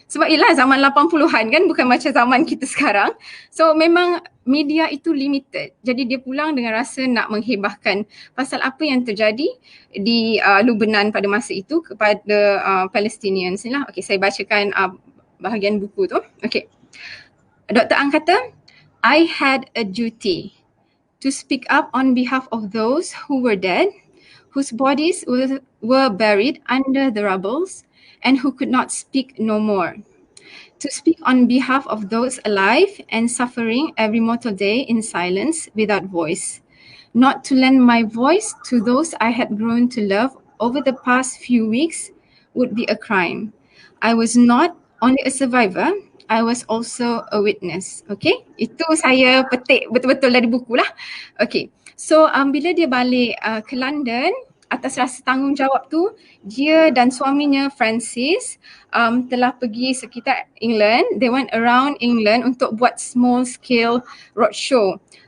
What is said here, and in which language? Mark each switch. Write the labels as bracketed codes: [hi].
[ms] Sebab ialah zaman 80-an kan, bukan macam zaman kita sekarang. So memang media itu limited. Jadi dia pulang dengan rasa nak menghebahkan pasal apa yang terjadi di Lebanon pada masa itu kepada Palestinians ni lah. Okay, saya bacakan bahagian buku tu. Okay. Dr. [en] Ang kata, I had a duty to speak up on behalf of those who were dead, whose bodies were buried under the rubble, and who could not speak no more. To speak on behalf of those alive and suffering every mortal day in silence without voice. Not to lend my voice to those I had grown to love over the past few weeks would be a crime. I was not only a survivor, I was also a witness. [ms] Okay, itu saya petik betul-betul dari buku lah. Okay, so bila dia balik ke London, atas rasa tanggungjawab tu, dia dan suaminya Francis telah pergi sekitar England. [en] They went around England [ms] untuk buat small scale roadshow.